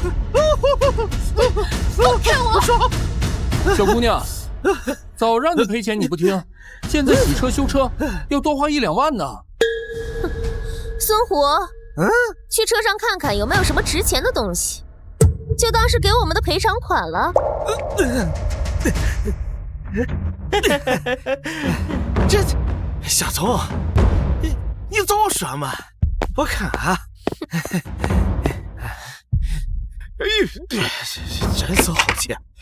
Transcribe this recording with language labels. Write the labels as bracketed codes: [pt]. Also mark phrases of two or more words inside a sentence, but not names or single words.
[zh] 放開我！小姑娘，早讓你賠錢你不聽，現在洗車修車要多花1、2萬呢。孫虎，去車上看看有沒有什麼值錢的東西，就當是給我們的賠償款了。這小聰，你早說嘛！我看啊，哎呦，真是好錢！